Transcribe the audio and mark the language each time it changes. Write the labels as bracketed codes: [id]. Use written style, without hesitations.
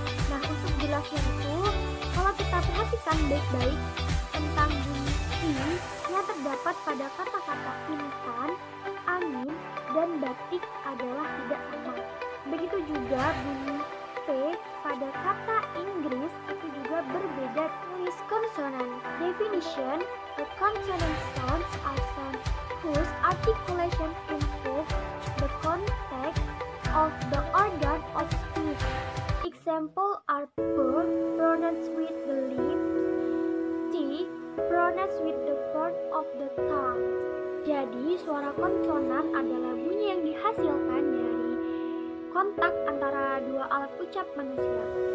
[id] Nah, untuk jelasnya itu, kalau kita perhatikan baik-baik tentang bunyi I yang terdapat pada kata-kata intan, angin, dan batik adalah tidak sama. Begitu juga bunyi P pada kata Inggris itu juga berbeda. Tulis consonant. [en] Definition: the consonant sounds are sounds whose articulation improves the contact of the organ of speech. Example are P pronounced with the lips, T pronounced with the front of the tongue. [id] Jadi suara konsonan adalah bunyi yang dihasilkan dari kontak antara dua alat ucap manusia.